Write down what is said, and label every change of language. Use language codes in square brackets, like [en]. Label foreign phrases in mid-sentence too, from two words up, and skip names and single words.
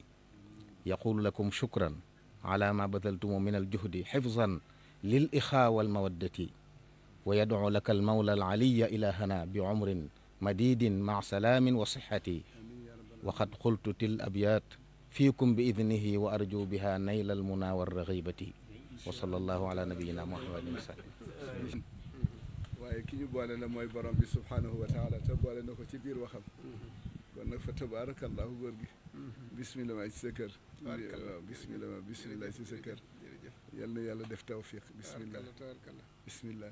[ar] يقول لكم شكرا على ما بذلتم من الجهد حفظا للإخاء والمودة. ويدعو لك المولى العلي إلهنا بعمر مديد مع سلام وصحة. وقد قلت تل أبيات فيكم بإذنه وأرجو بها نيل المنى والرغيبة. وصلى الله على نبينا محمد وسلم. [wo] waaye ki ñu boole la mooy borom bi [ar] سبحانه وتعالى [wo] te boole na ko ci biir waxam kon nag fa tabarakallahu góor gi bismillah ma ci sa kër waaw bismillah ci sa kër yal na yàlla def tawfiq bismillah bismillah